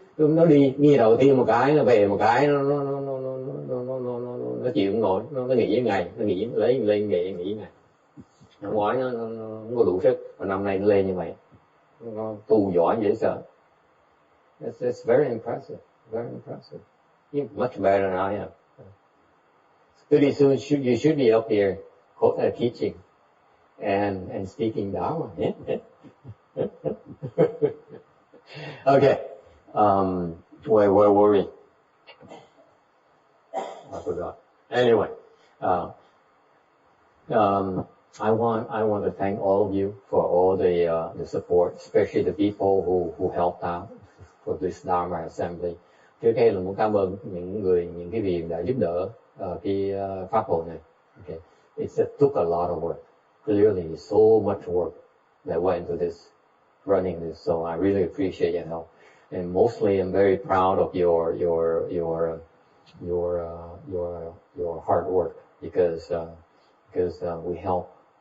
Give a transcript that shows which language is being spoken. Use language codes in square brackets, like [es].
[vi] nó đi đầu tiên một cái, nó về một cái, nó chịu không nổi, nó nghỉ ngày, nó nghỉ lên nghỉ ngày. Năm ngoái nó không có đủ sức, và năm nay nó lên như vậy, nó tu giỏi dễ sợ. [en] It's very impressive, very impressive. You're much better than I am. Pretty soon you should be up here teaching and speaking Dharma. Yeah? Okay. Where were we? I forgot. Anyway, I want to thank all of you for all the support, especially the people who helped out for this Dharma assembly. [vi] Trước hết là muốn cảm ơn những cái vị đã giúp đỡ cái pháp hội này. [en] Okay, it took a lot of work. Clearly, so much work that went into this, running this. So I really appreciate your help, and mostly I'm very proud of your hard work because we help.